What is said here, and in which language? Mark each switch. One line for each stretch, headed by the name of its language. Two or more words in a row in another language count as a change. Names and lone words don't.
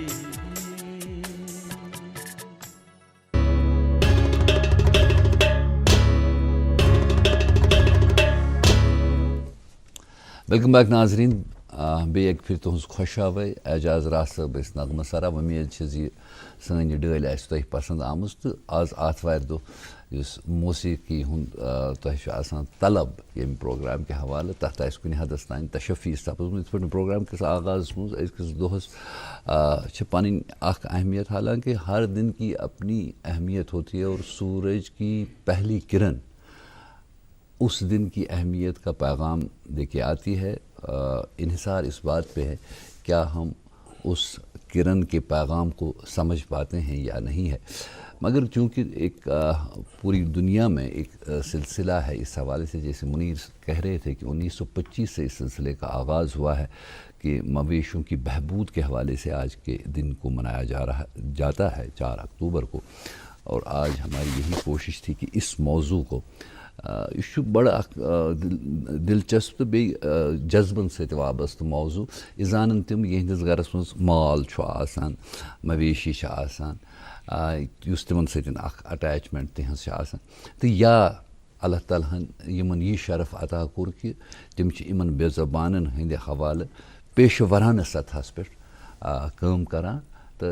Kashmiri: ویلکم بیک ناظرین بیٚیہِ اَکہِ پھِرِ تُہٕنٛز خۄش آوٲے اعجاز راز صٲب ٲسۍ نغمہٕ سرا اُمید چھِ زِ سٲنۍ یہِ ڈٲلۍ آسہِ تۄہہِ پسنٛد آمٕژ تہٕ آز آتھوارِ دۄہ یُس موسیٖقی ہُنٛد تۄہہِ چھُ آسان طلب ییٚمہِ پرٛوگرام کہِ حوالہٕ تَتھ آسہِ کُنہِ حدس تانۍ تشفی سپٕزمٕژ یِتھ پٲٹھۍ پرٛوگرام کِس آغازَس منٛز أزکِس دۄہَس چھِ پَنٕنۍ اَکھ اہمیت
Urdu: حالانکہ ہر دن کی اپنی اہمیت ہوتی ہے اور سورج کی پہلی کرن اس دن کی اہمیت کا پیغام دے کے آتی ہے. انحصار اس بات پہ ہے کیا ہم اس کرن کے پیغام کو سمجھ پاتے ہیں یا نہیں ہے. مگر چونکہ ایک پوری دنیا میں ایک سلسلہ ہے اس حوالے سے، جیسے منیر کہہ رہے تھے کہ 1925 سے اس سلسلے کا آغاز ہوا ہے کہ مویشیوں کی بہبود کے حوالے سے آج کے دن کو منایا جاتا ہے 4 اکتوبر کو. اور آج ہماری یہی کوشش تھی کہ اس موضوع کو یہ بڑا دلچسپ
Kashmiri: تو بیٚیہِ جذبن سۭتۍ وابستہٕ موضوع زانن تِم یِہنٛدِس گرس منٛز مال چھُ آسان، مویشی چھِ آسان یُس تِمن سۭتۍ اکھ اٹیچمنٹ تِہنٛز چھِ آسان تہٕ یا اللہ تعالیٰ ہن یِمن یہِ شرف عطا کوٚر کہِ تِم چھِ یِمن بے زبانن ہٕنٛدِ حوالہٕ پیشہٕ ورانہٕ سطحس پٮ۪ٹھ کٲم کران تہٕ